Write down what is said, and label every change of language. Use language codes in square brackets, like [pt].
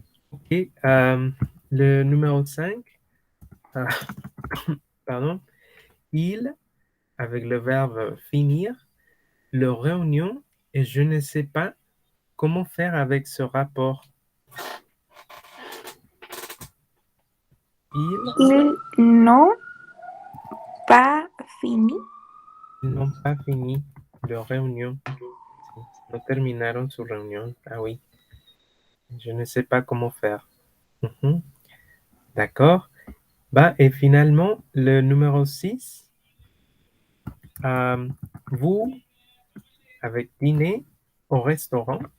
[fr] Ok, le numéro 5, pardon, il, avec le verbe finir, leur réunion, et je ne sais pas comment faire avec ce rapport. Ils n'ont pas fini. Ils n'ont pas fini leur réunion. [es] Sí, no terminaron su reunión. [fr] Ah oui. Je ne sais pas comment faire. Mhm. D'accord. Bah, et finalement, le numéro 6, vous, avec dîner au restaurant.